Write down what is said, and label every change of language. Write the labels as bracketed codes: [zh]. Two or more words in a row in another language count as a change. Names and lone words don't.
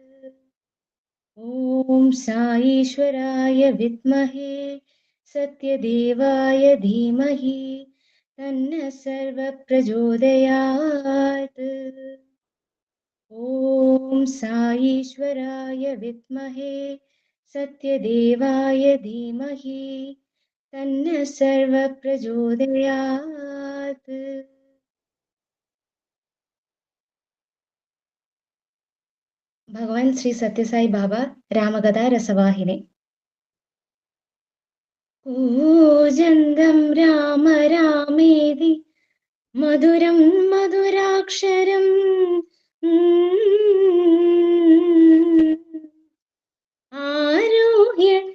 [sa] ॐ साईश्वराय विद्महे सत्यदेवाय धीमहि तन्नः सर्वः प्रचोदयात्। ॐ साईश्वराय विद्महे सत्यदेवाय धीमहि तन्नः सर्वः प्रचोदयात्। [ml] ഭഗവാൻ ശ്രീ സത്യസായി ബാബ രാമകഥാ രസവാഹിനി. [sa] കൂജന്തം രാമ രാമേതി മധുരം മധുരാക്ഷരം ആരോഹ്യ